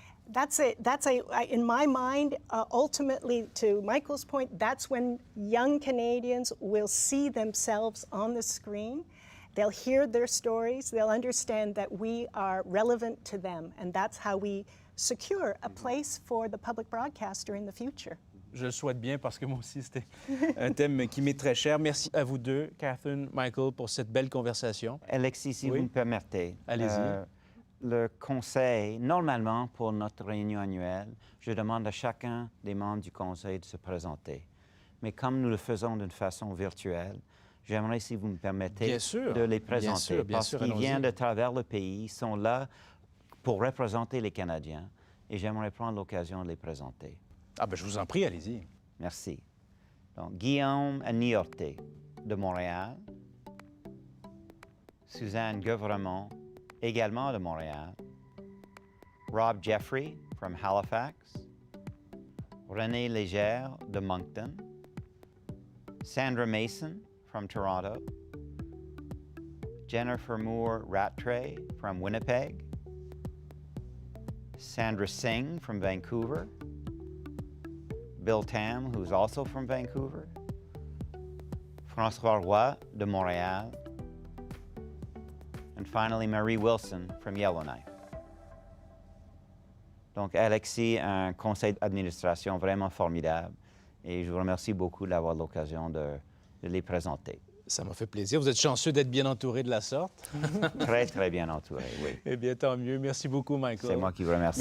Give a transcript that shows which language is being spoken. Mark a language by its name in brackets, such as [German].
[English] That's in my mind, ultimately, to Michael's point, that's when young Canadians will see themselves on the screen. They'll hear their stories, they'll understand that we are relevant to them, and that's how we secure a place for the public broadcaster in the future. [French] Je le souhaite bien parce que moi aussi, c'était un thème qui m'est très cher. Merci à vous deux, Catherine, Michael, pour cette belle conversation. Alexis, si vous me permettez. Allez-y. Le conseil, normalement, pour notre réunion annuelle, je demande à chacun des membres du conseil de se présenter. Mais comme nous le faisons d'une façon virtuelle, j'aimerais, si vous me permettez, de les présenter. Parce qu'ils viennent de travers le pays, ils sont là pour représenter les Canadiens. Et j'aimerais prendre l'occasion de les présenter. Ah ben je vous en prie, allez-y. Merci. Donc, Guillaume Niorté, de Montréal. Suzanne Guevremont, également de Montréal. [English] Rob Jeffrey, from Halifax. René Légère, [French] de Moncton. [English] Sandra Mason, from Toronto. Jennifer Moore Rattray, from Winnipeg. Sandra Singh, from Vancouver. Bill Tam, who's also from Vancouver. [French] François Roy, de Montréal. [English] And finally, Marie Wilson, from Yellowknife. [French] Donc, Alexis, un conseil d'administration vraiment formidable. Et je vous remercie beaucoup d'avoir l'occasion de les présenter. Ça m'a fait plaisir. Vous êtes chanceux d'être bien entouré de la sorte. Très, très bien entouré, oui. Eh bien, tant mieux. Merci beaucoup, Michael. C'est moi qui vous remercie.